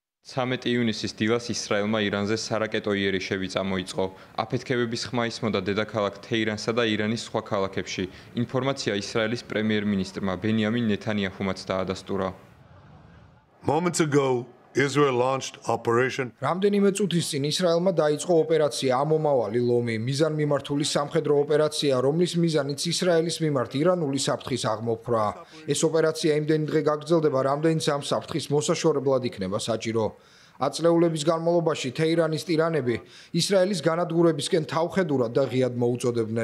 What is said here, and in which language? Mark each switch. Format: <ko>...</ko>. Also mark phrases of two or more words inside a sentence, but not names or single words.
<ka>13 ივნისის დილას ისრაელმა ირანზე სარაკეტო იერიშები წამოიწყო. აფეთქებების ხმა ისმოდა დედაქალაქ თეირანსა და ირანის სხვა ქალაქებში. ინფორმაცია ისრაელის პრემიერ-მინისტრმა ბენიამინ ნეთანიაჰუმაც დაადასტურა.</ka> <en>Moments ago, Israel launched operation.</en> <ka>რამდენიმე წუთის წინ ისრაელმა დაიწყო ოპერაცია ამომავალი ლომი, მიზანმიმართული სამხედრო ოპერაცია, რომლის მიზანიც ისრაელის მიმართ ირანული საფრთხის აღმოფხვრა. ეს ოპერაცია იმდენი დღე გაგრძელდება, რამდენიც ამ საფრთხის მოსაშორებლად იქნება საჭირო. აწლეულების განმავლობაში თეირანის ტირანები ისრაელის განადგურებისკენ თავხედურად და ღიად მოუწოდებდნენ.</ka>